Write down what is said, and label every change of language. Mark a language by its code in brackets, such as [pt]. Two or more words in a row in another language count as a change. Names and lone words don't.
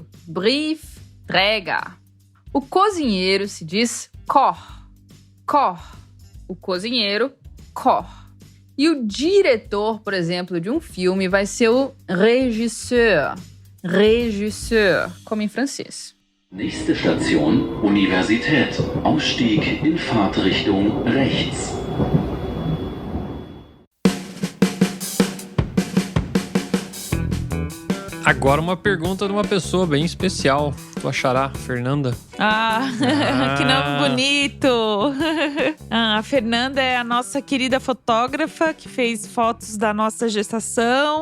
[pt] Briefträger. O cozinheiro se diz Koch. Koch. O cozinheiro, Koch. E o diretor, por exemplo, de um filme vai ser o régisseur. Régisseur, como em francês. [de] Nächste Station, Universität. Ausstieg in Fahrtrichtung rechts. [pt] Agora uma pergunta de uma pessoa bem especial. Tu achará, Fernanda? Que nome bonito! A Fernanda é a nossa querida fotógrafa que fez fotos da nossa gestação.